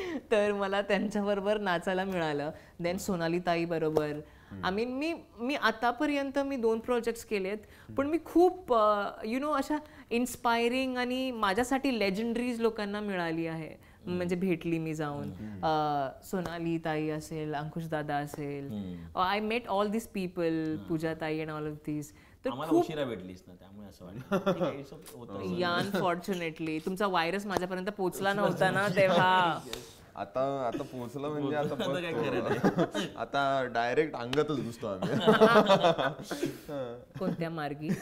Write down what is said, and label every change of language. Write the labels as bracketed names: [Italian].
[Marathi] तर मला त्यांच्याबरोबर नाचायला मिळालं. देन सोनाली ताई बरोबर. आय मीन मी आतापर्यंत मी 2 प्रोजेक्ट्स केलेत, पण मी खूप अशा इन्स्पायरिंग आणि माझ्यासाठी लेजेंडरीज लोकांना मिळाली आहे. म्हणजे भेटली मी जाऊन. सोनाली ताई असेल, अंकुश दादा असेल. [English] I met all this people, Pooja ताई and all of this. [Marathi] तर उशिरा भेटलीस ना, त्यामुळे असं वाटतं. अनफॉर्च्युनेटली तुमचा व्हायरस माझ्यापर्यंत पोहोचला नव्हता ना तेव्हा. आता पोहोचलं म्हणजे आता डायरेक्ट अंगातच घुसतो आम्ही. कोणत्या मार्गी?